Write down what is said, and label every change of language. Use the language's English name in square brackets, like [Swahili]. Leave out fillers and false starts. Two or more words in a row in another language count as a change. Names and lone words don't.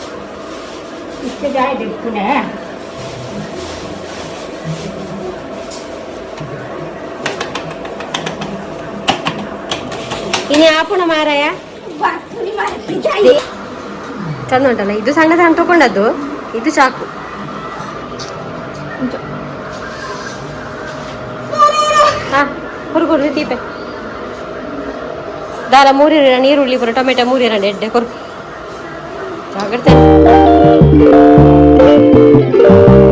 [Kannada] ಇನ್ನು ಆಪುಣ ಮಾರಾಯ ಚಂದ ಉಂಟಲ್ಲ. ಇದು ಸಣ್ಣ ಸಣ್ಣ ತಗೊಂಡದ್ದು, ಇದು ಚಾಕು. [Tulu] ಹಾಂ ಹುಡುಗರು ದೀಪೆ ದಾರ 3 ನೀರುಳ್ಳಿ ಪುರ ಟೊಮೆಟೊ 3 ಎಡ್ಡೆ ಕೊರು ಜಾಗ್ರತೆ.